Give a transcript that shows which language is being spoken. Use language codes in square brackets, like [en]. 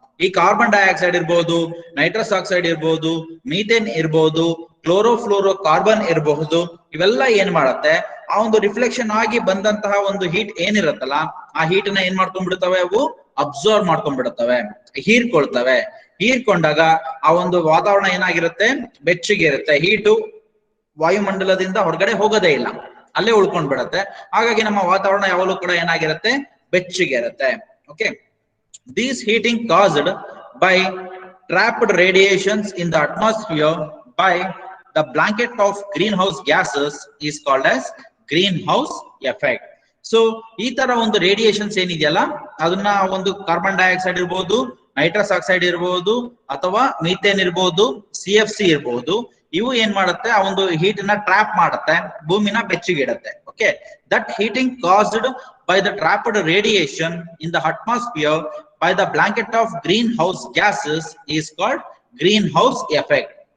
[kn] ಈ carbon dioxide ಇರ್ಬೋದು, nitrous oxide ಇರ್ಬೋದು, ಮೀಥೇನ್ ಇರ್ಬೋದು, ಕ್ಲೋರೋಫ್ಲೋರೋ ಕಾರ್ಬನ್ ಇರಬಹುದು, ಇವೆಲ್ಲ ಏನ್ ಮಾಡುತ್ತೆ, ಆ ಒಂದು ರಿಫ್ಲೆಕ್ಷನ್ ಆಗಿ ಬಂದಂತಹ ಒಂದು ಹೀಟ್ ಏನಿರುತ್ತಲ್ಲ ಆ ಹೀಟ್ ನ ಏನ್ ಮಾಡ್ಕೊಂಡ್ಬಿಡ್ತವೆ, ಅವು ಅಬ್ಸರ್ವ್ ಮಾಡ್ಕೊಂಡ್ಬಿಡುತ್ತವೆ, ಹೀರ್ಕೊಳ್ತವೆ. ಹೀರ್ಕೊಂಡಾಗ ಆ ಒಂದು ವಾತಾವರಣ ಏನಾಗಿರುತ್ತೆ, ಬೆಚ್ಚಗೆ ಇರುತ್ತೆ. ಹೀಟು ವಾಯುಮಂಡಲದಿಂದ ಹೊರಗಡೆ ಹೋಗೋದೇ ಇಲ್ಲ, ಅಲ್ಲೇ ಉಳ್ಕೊಂಡ್ ಬಿಡತ್ತೆ. ಹಾಗಾಗಿ ನಮ್ಮ ವಾತಾವರಣ ಯಾವಾಗಲೂ ಕೂಡ ಏನಾಗಿರುತ್ತೆ, ಬೆಚ್ಚಗೆ ಇರುತ್ತೆ. [en] Okay, this heating caused by trapped radiations in the atmosphere by the blanket of greenhouse gases is called as greenhouse effect. [kn] So ಈ ತರ ಒಂದು ರೇಡಿಯೇಷನ್ಸ್ ಏನಿದೆಯಲ್ಲ ಅದನ್ನ ಒಂದು ಕಾರ್ಬನ್ ಡೈಆಕ್ಸೈಡ್ ಇರ್ಬೋದು, ನೈಟ್ರಸ್ ಆಕ್ಸೈಡ್ ಇರ್ಬೋದು, ಅಥವಾ ಮೀಥೇನ್ ಇರ್ಬೋದು, CFC ಇರ್ಬೋದು, ಇವು ಏನ್ ಮಾಡುತ್ತೆ, ಆ ಒಂದು ಹೀಟ್ ನ ಟ್ರಾಪ್ ಮಾಡುತ್ತೆ, ಭೂಮಿನ ಬೆಚ್ಚಗಿಡುತ್ತೆ. [en] Okay, that heating caused by the trapped radiation in the atmosphere by the blanket of greenhouse gases is called greenhouse effect.